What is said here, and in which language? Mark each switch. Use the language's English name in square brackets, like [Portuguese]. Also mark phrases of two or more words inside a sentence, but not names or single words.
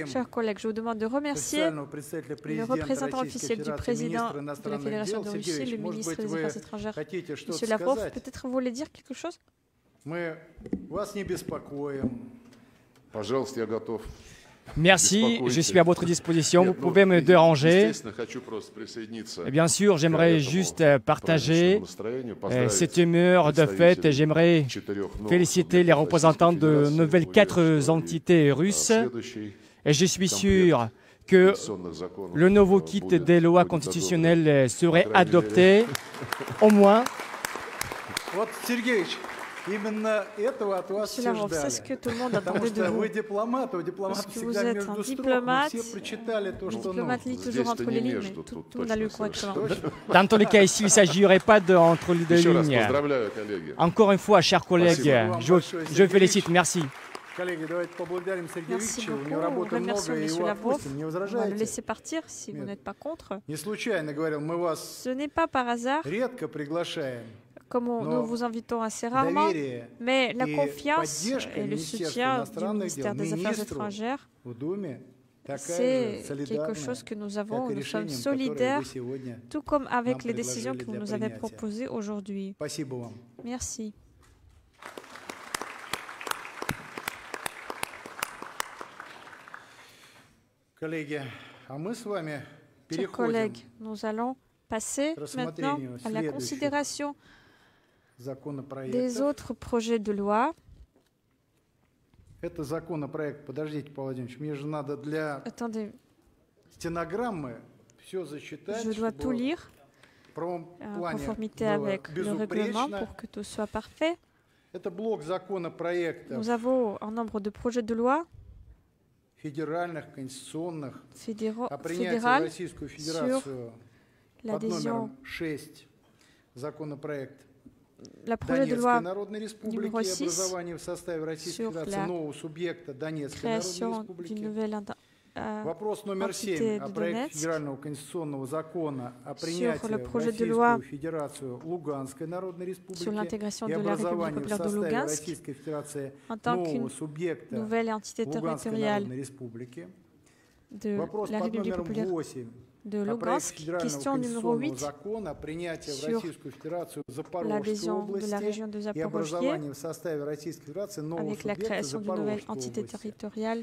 [French] Chers collègues, je vous demande de remercier [Russian] официального представителя [French] le [Russian] президента [French] représentant [Russian] Российской [French] officiel du [Russian] Федерации, [French] président [Russian] министра [French] de la [Russian] иностранных [French] Fédération [Russian] дел. [French] de Russie, [Russian] Сергеевич, [French] le [Russian] может [French] ministre [Russian] быть, [French] des [Russian] вы [French] Affaires étrangères, [Russian] хотите [French] M. [Russian] что-то [French] Lavrov. [Russian] сказать? [French] Peut-être vous voulez dire quelque chose? [Russian] Мы вас не беспокоим. Пожалуйста, я готов. [French] Merci, je suis à votre disposition. Vous pouvez me déranger. Et bien sûr, j'aimerais juste partager cette humeur de fête. J'aimerais féliciter les représentants de nouvelles 4 entités russes. Et je suis sûr que le nouveau kit des lois constitutionnelles serait adopté au moins. [Russian] Вот, Сергеевич, именно этого от вас [French] Monsieur [Russian] все [French] Lavrov, c'est ce [Russian] ждали. [French] que tout le monde [Russian] Потому [French] attendait de [Russian] что [French] vous. [Russian] вы дипломат, у дипломата [French] Parce que vous [Russian] всегда [French] êtes [Russian] между [French] un [Russian] строк, мы [French] diplomate. [Russian] все прочитали то, [French] Le [Russian] что [French] diplomate [Russian] нужно. [French] lit toujours entre les lignes, mais tout le monde a lu correctement. Dans tous les cas, ici, il ne s'agirait pas entre les deux [Russian] Еще раз [French] lignes. [Russian] поздравляю, коллеги. [French] Encore une fois, chers collègues, je félicite. Merci. [Russian] Коллеги, давайте поблагодарим Сергея [French] Merci [Russian] Викторовича. У [French] beaucoup. [Russian] него работы [French] Remercions [Russian] много, и [French] M. [Russian] его [French] Lavrov. [Russian] отпустим. Не [French] On va le [Russian] возражаете? [French] laisser partir si vous [Russian] Нет. [French] n'êtes pas contre. [Russian] Не случайно говорил, мы вас [French] Ce n'est pas par hasard, [Russian] редко приглашаем. [French] comme nous vous invitons assez rarement, [Russian] Доверие [French] mais la [Russian] и [French] confiance [Russian] поддержка [French] et le [Russian] Министерства [French] soutien du [Russian] иностранных [French] ministère [Russian] дел, [French] des Affaires [Russian] министру [French] étrangères, [Russian] в Думе такая [French] c'est [Russian] же [French] quelque [Russian] солидарная, [French] chose que nous [Russian] как [French] avons. [Russian] и [French] Nous sommes [Russian] решением, которое [French] solidaires, [Russian] вы сегодня. [French] tout comme avec [Russian] нам [French] les décisions que vous [Russian] предложили [French] nous [Russian] для [French] avez [Russian] принятия. [French] proposées aujourd'hui. [Russian] Спасибо вам. [French] Merci. [Russian] Коллеги, а мы с вами [French] Chers [Russian] переходим [French] collègues, nous allons passer [Russian] к [French] maintenant [Russian] рассмотрению [French] à la [Russian] следующих [French] considération des [Russian] законопроектов. [French] autres projets de loi. [Russian] Это законопроект, подождите, Павел Владимирович, мне же надо для [French] Attendez, [Russian] стенограммы все засчитать, [French] je dois tout [Russian] чтобы [French] lire [Russian] в правом [French] en [Russian] плане [French] conformité [Russian] было [French] avec le règlement [Russian] безупречно. [French] pour que tout soit parfait. [Russian] Это блок законопроектов [French] Nous avons un nombre de projets de loi [Russian] федеральных конституционных, [French] fédéral [Russian] принятие в Российскую [French] sur [Russian] Федерацию под [French] l'adhésion, [Russian] номером 6 законопроект [French] la projet de loi [Russian] Донецкой Народной Республики [French] numéro [Russian] и [French] 6 [Russian] образование в составе Российской [French] sur [Russian] Федерации [French] la [Russian] нового субъекта Донецкой Народной [French] création d'une [Russian] Республики. [French] nouvelle [Russian] Вопрос номер [French] entité [Russian] 7 о [French] de [Russian] проекте [French] Donetsk, [Russian] федерального конституционного закона о [French] sur [Russian] принятии [French] le [Russian] в [French] projet de loi [Russian] Российскую Федерацию Луганской Народной [French] sur [Russian] Республики [French] l'intégration [Russian] и [French] de la République [Russian] образование в [French] populaire de [Russian] составе [French] Lugansk [Russian] Российской Федерации [French] en tant [Russian] нового [French] qu'une [Russian] субъекта [French] nouvelle entité [Russian] Луганской [French] territoriale [Russian] Народной Республики. [French] de [Russian] Вопрос [French] la [Russian] под [French] République [Russian] номером [French] populaire [Russian] 8 [French] de [Russian] о проекте [French] Lugansk. [Russian] федерального [French] Question numéro [Russian] конституционного [French] 8 [Russian] закона о принятии в [French] sur [Russian] Российскую Федерацию Запорожской [French] l'adhésion de la [Russian] области [French] région de [Russian] и [French] Zaporozhye [Russian] образование в составе Российской Федерации нового [French] avec la [Russian] субъекта [French] création d'une nouvelle [Russian] Запорожской [French] entité [Russian] области. [French] territoriale.